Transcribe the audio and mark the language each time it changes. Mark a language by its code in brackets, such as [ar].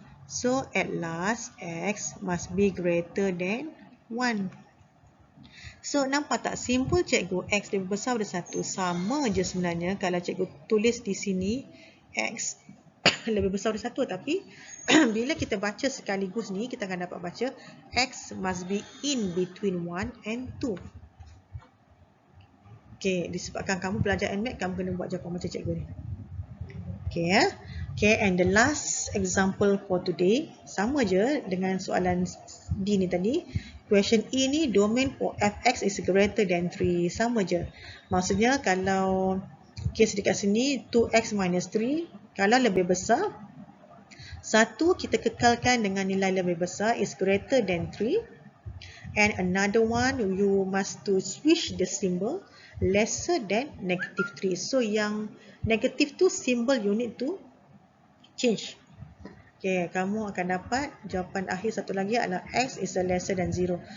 [en] So, at last, x must be greater than 1. [ms] So, nampak tak? Simbol cikgu x lebih besar daripada 1. Sama je sebenarnya kalau cikgu tulis di sini x lebih besar daripada 1. Tapi, bila kita baca sekaligus ni, kita akan dapat baca [en] x must be in between 1 and 2. [ms] Okay, disebabkan kamu belajar NMATH, kamu kena buat jawapan macam cikgu ni. Okay, ya. [en] Okay, and the last example for today, [ms] sama je dengan soalan D ni tadi. [en] Question E ni, domain for fx is greater than 3. [ms] Sama je. Maksudnya kalau case dekat sini, 2x minus 3, kalau lebih besar, satu kita kekalkan dengan nilai lebih besar [en] is greater than 3. And another one, you must to switch the symbol lesser than negative 3. [ms] So, yang negative tu symbol [en] you need to change. [ms] Okay, kamu akan dapat jawapan akhir satu lagi adalah x [en] is lesser than 0.